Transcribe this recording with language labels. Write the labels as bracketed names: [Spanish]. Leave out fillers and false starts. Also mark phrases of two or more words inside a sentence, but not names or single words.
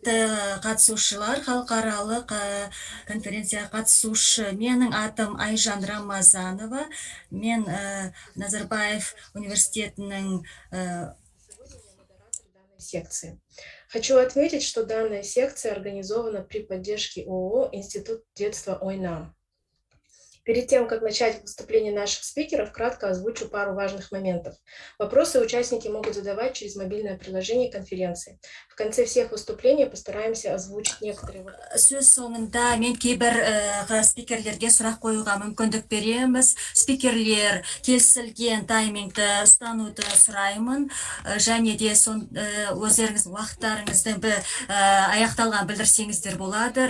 [Kazakh] Қатысушылар, халықаралық конференция қатысушы. Менің атым Айжан Рамазанова. Мен Назарбаев университетінің [Russian] секции. Хочу отметить, что данная секция организована при поддержке ООО «Институт детства ОЙНАМ». Перед тем, как начать выступление наших спикеров, кратко озвучу пару важных моментов. Вопросы участники могут задавать через мобильное приложение конференции. В конце всех выступлений постараемся озвучить некоторые вопросы. [Kazakh] Сөз соңында мен кейбір спикерлерге сұрақ қоюға мүмкіндік береміз. Спикерлер келісілген таймингті ұстануды сұраймын. Және де өздеріңіздің уақыттарыңызды аяқталған білдірсеңіздер болады.